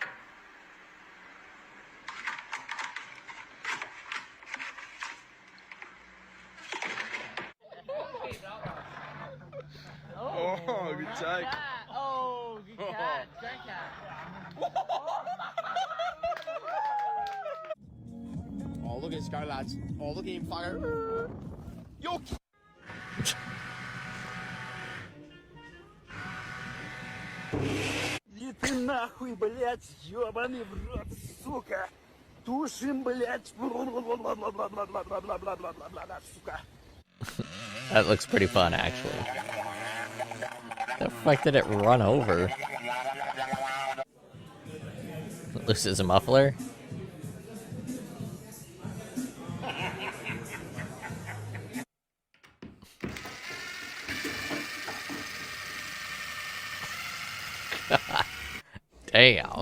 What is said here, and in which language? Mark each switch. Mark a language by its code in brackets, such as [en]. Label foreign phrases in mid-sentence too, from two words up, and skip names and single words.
[en] Oh, good time. Oh, good cat. Good cat. Oh, look at this guy, lads. Oh, look at him fire. Yo! [ru] И ты нахуй, блядь, ёбаный в рот, сука! Тушим, блядь! Бла-бла-бла-бла-бла-бла-бла-бла-бла-бла, сука! [en] That looks pretty fun, actually. The fuck did it run over? Loses a muffler? Damn.